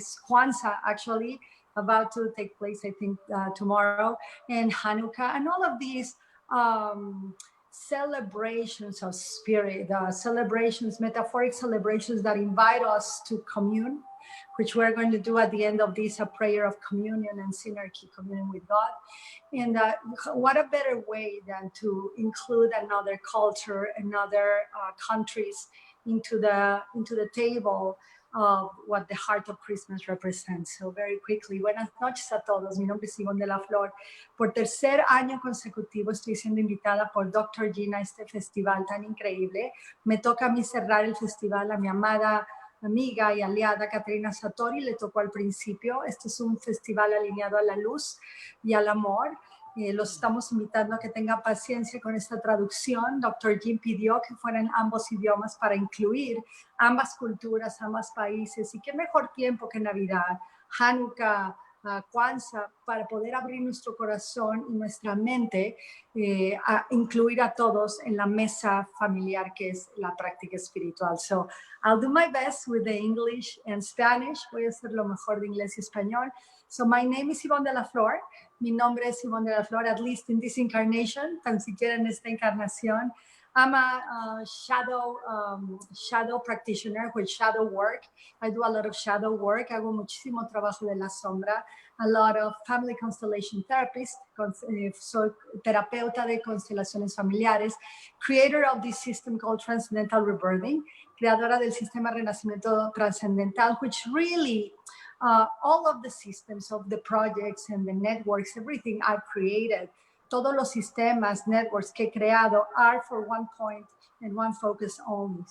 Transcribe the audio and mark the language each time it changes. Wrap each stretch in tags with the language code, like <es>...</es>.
<en>This Kwanzaa actually about to take place, I think tomorrow, and Hanukkah, and all of these celebrations of spirit, celebrations, metaphoric celebrations that invite us to commune, which we're going to do at the end of this, a prayer of communion and synarchy, communion with God. And what a better way than to include another culture, another countries into the table of what the heart of Christmas represents. So very quickly,</en> <es>buenas noches a todos. Mi nombre es Ivonne Delaflor. Por 3er año consecutivo estoy siendo invitada por Dr. Jeanne a este festival tan increíble. Me toca a mí cerrar el festival, a mi amada amiga y aliada Katerina Satori le tocó al principio. Este es un festival alineado a la luz y al amor. Los estamos invitando a que tengan paciencia con esta traducción. Dr. Jeanne pidió que fueran ambos idiomas para incluir ambas culturas, ambos países. Y qué mejor tiempo que Navidad, Hanukkah, Kwanzaa, para poder abrir nuestro corazón y nuestra mente a incluir a todos en la mesa familiar que es la práctica espiritual.</es> <en>So I'll do my best with the English and Spanish.</en> <es>Voy a hacer lo mejor de inglés y español.</es> <en>So my name is Ivonne Delaflor.</en> <es>Mi nombre es Ivonne Delaflor,</es> <en>at least in this incarnation,</en> <es>tan siquiera en esta encarnación.</es> <en>I'm a shadow practitioner with shadow work. I do a lot of shadow work.</en> <es>Hago muchísimo trabajo de la sombra.</es> <en>A lot of family constellation therapist.</en> <es>Soy terapeuta de constelaciones familiares.</es> <en>Creator of this system called Transcendental Rebirthing.</en> <es>Creadora del sistema Renacimiento Transcendental,</es> <en>which really all of the systems of the projects and the networks, everything I've created,</en> <es>todos los sistemas, networks que he creado</es> <en>are for one point and one focus only.</en>